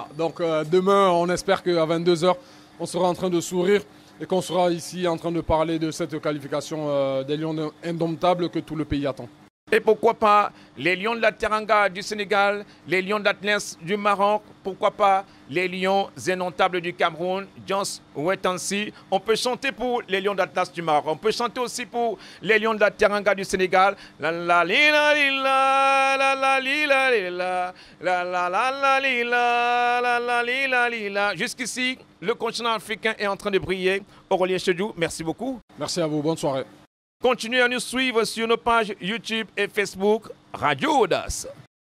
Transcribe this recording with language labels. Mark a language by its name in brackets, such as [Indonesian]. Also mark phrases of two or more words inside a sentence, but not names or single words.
[French] Donc demain, on espère qu'à 22 h, on sera en train de sourire et qu'on sera ici en train de parler de cette qualification des Lions indomptables que tout le pays attend. Et pourquoi pas les Lions de la Teranga du Sénégal, les Lions d'Atlas du Maroc, pourquoi pas les Lions indomptables du Cameroun, Jones Wetansi. On peut chanter pour les Lions d'Atlas du Maroc, on peut chanter aussi pour les Lions de la Teranga du Sénégal. La la li la li la la la li la li la la la la la li la la la li la li la. Jusqu'ici, le continent africain est en train de briller. Aurélien Chedjou, merci beaucoup. Merci à vous, bonne soirée. Continuez à nous suivre sur nos pages YouTube et Facebook Radio Audace.